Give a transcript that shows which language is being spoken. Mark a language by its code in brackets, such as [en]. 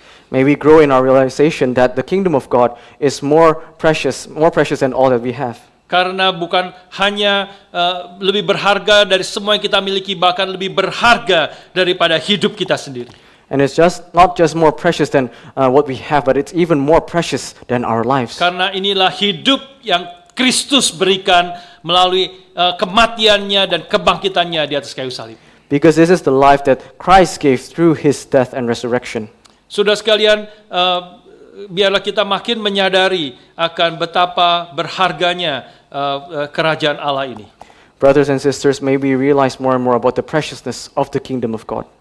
[en] May we grow in our realization that the kingdom of God is more precious than all that we have. [id] Karena bukan hanya lebih berharga dari semua yang kita miliki, bahkan lebih berharga daripada hidup kita sendiri. [en] And it's not just more precious than what we have, but it's even more precious than our lives. [id] Karena inilah hidup yang Kristus berikan melalui kematiannya dan kebangkitannya di atas kayu salib. [en] Because this is the life that Christ gave through His death and resurrection. [id] Saudara sekalian, biarlah kita makin menyadari akan betapa berharganya kerajaan Allah ini. [en] Brothers and sisters, may we realize more and more about the preciousness of the kingdom of God.